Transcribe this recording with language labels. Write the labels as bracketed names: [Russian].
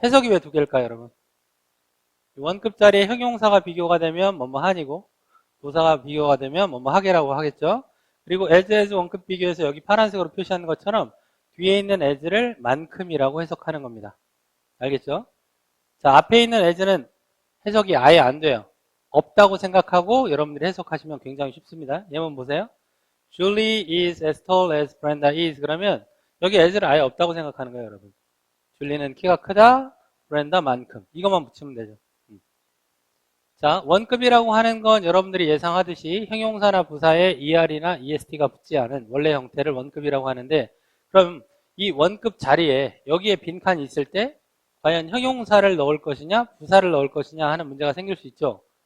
[Korean] 해석이 왜 두 개일까요, 여러분? 원급 자리에 형용사가 비교가 되면 뭐뭐한이고, 부사가 비교가 되면 뭐뭐하게라고 하겠죠. 그리고 as 원급 비교에서 여기 파란색으로 표시하는 것처럼 뒤에 있는 as를 만큼이라고 해석하는 겁니다. 알겠죠? 자, 앞에 있는 as는 해석이 아예 안 돼요. 없다고 생각하고 여러분들이 해석하시면 굉장히 쉽습니다. 예문 보세요. [English] Julie is as tall as Brenda is. [Korean] 그러면 여기 as를 아예 없다고 생각하는 거예요, 여러분. 줄리는 키가 크다, 브렌다만큼. 이것만 붙이면 되죠. 자, 원급이라고 하는 건 여러분들이 예상하듯이 형용사나 부사에 ER이나 EST가 붙지 않은 원래 형태를 원급이라고 하는데, 그럼 이 원급 자리에 여기에 빈칸이 있을 때 과연 형용사를 넣을 것이냐 부사를 넣을 것이냐 하는 문제가 생길 수 있죠.